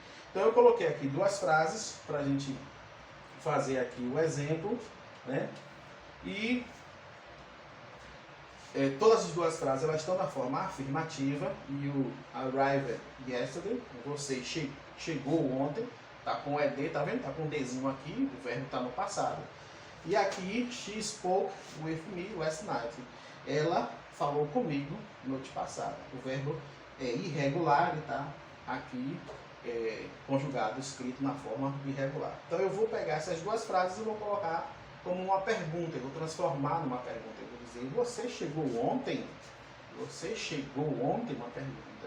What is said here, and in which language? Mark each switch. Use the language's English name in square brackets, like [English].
[Portuguese] Então eu coloquei aqui duas frases para a gente fazer aqui o exemplo, né? E todas as duas frases elas estão na forma afirmativa. E o [English] arrived yesterday, [Portuguese] você chegou ontem, tá com ed, tá vendo? Tá com um Dzinho aqui, o verbo tá no passado. E aqui, [English] she spoke with me last night. [Portuguese] Ela falou comigo noite passada. O verbo é irregular, ele tá aqui conjugado, escrito na forma irregular. Então eu vou pegar essas duas frases e vou colocar como uma pergunta, eu vou transformar numa pergunta. Eu vou dizer, você chegou ontem? Você chegou ontem? Uma pergunta.